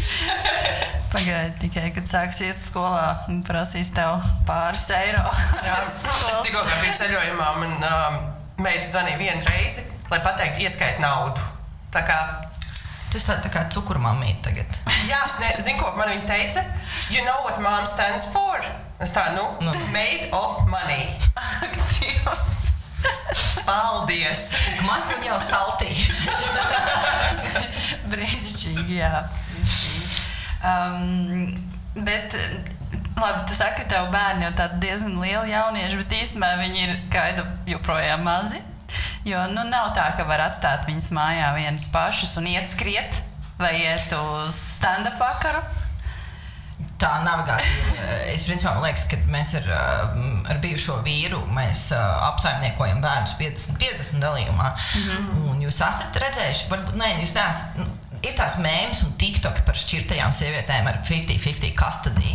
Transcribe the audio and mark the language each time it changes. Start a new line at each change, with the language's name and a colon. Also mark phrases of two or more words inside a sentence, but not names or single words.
Latvian: Pagaidi tikai, kad sāks iet skolā un prasīs tev pāris eiro. Es tikko biju ceļojumā, man meita zvanīja 1 reizi, lai pateiktu ieskait naudu. Tā kā... Tu esi tā kā cukurmamīte tagad. Jā, zini, ko man viņa teica?
English: You know what mom stands for?
Latvian: Es tā,
English: made of money.
Latvian: Ak, Dievs! Paldies! Mans viņa jau saltīja. Brīnišķīgi, jā. Bet, labi, tu saki, ka tev bērni jau tādi diezgan lieli jaunieši, bet īstenībā viņi ir kaida joprojām mazi. Jo, nav tā, ka var atstāt viņus mājā vienus pašus un iet skriet vai iet uz stand-up vakaru. tā navigācija, es principā man liekas, ka mēs ar bijušo vīru, mēs apsaimniekojam bērnus 50-50 dalījumā. Un jūs esat redzējuši, varbūt, jūs neesat, ir tās mēmas un TikToki par šķirtajām sievietēm ar 50-50 custody.